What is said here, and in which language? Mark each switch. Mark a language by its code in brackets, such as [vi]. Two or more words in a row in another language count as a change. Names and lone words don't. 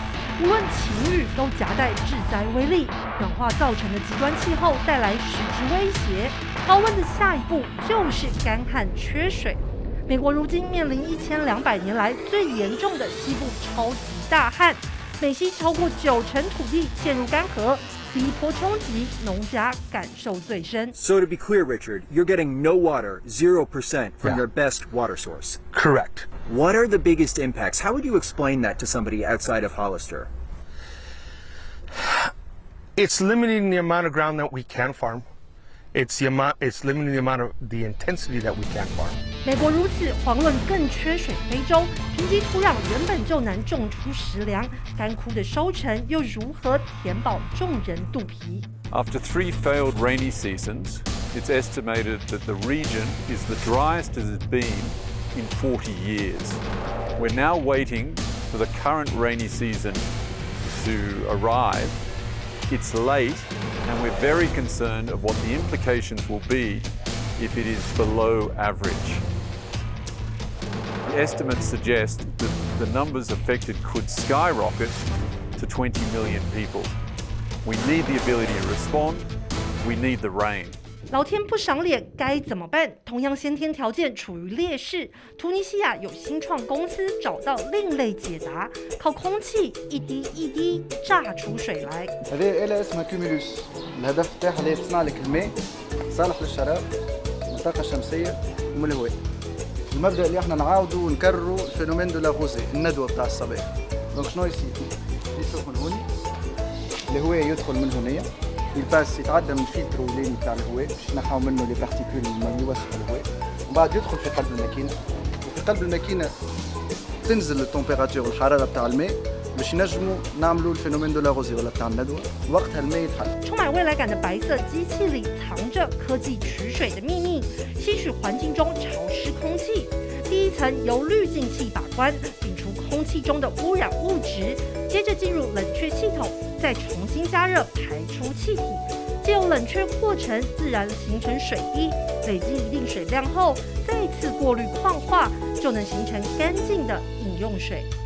[zh] 无论晴雨都夹带致灾威力，暖化造成的极端气候带来实质威胁。高温的下一步就是干旱缺水。美国如今面临1200年来最严重的西部超级大旱，美西超过90%土地陷入干涸，第一波冲击农家感受最深。 [en] So to be clear, Richard, you're getting no water, 0% from your best water source. Correct. What are the biggest impacts? How would you explain that to somebody outside of Hollister? It's limiting the amount of ground that we can farm. It's limiting the amount of the intensity that we can farm. [zh] 美国如此，遑论更缺水非洲。贫瘠土壤原本就难种出食粮，干枯的收成又如何填饱众人肚皮？ [en] After 3 failed rainy seasons, it's estimated that the region is the driest it has been in 40 years. We're now waiting for the current rainy season to arrive. It's late, and we're very concerned of what the implications will be if it is below average. The estimates suggest that the numbers affected could skyrocket to 20 million people. We need the ability to respond. We need the rain. [zh] 老天不赏脸，该怎么办？同样先天条件处于劣势，突尼西亚有新创公司找到另类解答，靠空气一滴一滴榨出水来。 [ar] هذه آلة اسمها كيوميلوس، الهدف بتاعها اللي هي تصنع لك الماء صالح للشراب من الطاقة الشمسية ومن الهواء. المبدأ اللي احنا نعاودوا ونكرروا [fr] phénomène de la rosée, [ar] الندوة بتاع الصباح. دونك شنو يصير؟ يسخن هوني، الهواء يدخل من هنايا. الباس يتعدى من الفلتر الليلي بتاع الهواء باش ينحاو منه [fr] les particules [ar] اللي يوسخوا الهواء، ومن بعد يدخل في قلب الماكينه، وفي قلب الماكينه تنزل التمبيراتور والحراره بتاع الماء باش ينجموا نعملوا [fr] phénomène de la rosée [ar] ولا بتاع الندوه، وقتها الماء يتحل。 [zh] 充满未来感的白色机器里藏着科技取水的秘密，吸取环境中潮湿空气。第一层由滤净器把关，摒除空气中的污染物质，接着进入冷却系统，再重新加热排出气体，借由冷却过程自然形成水滴，累积一定水量后，再次过滤矿化，就能形成干净的饮用水。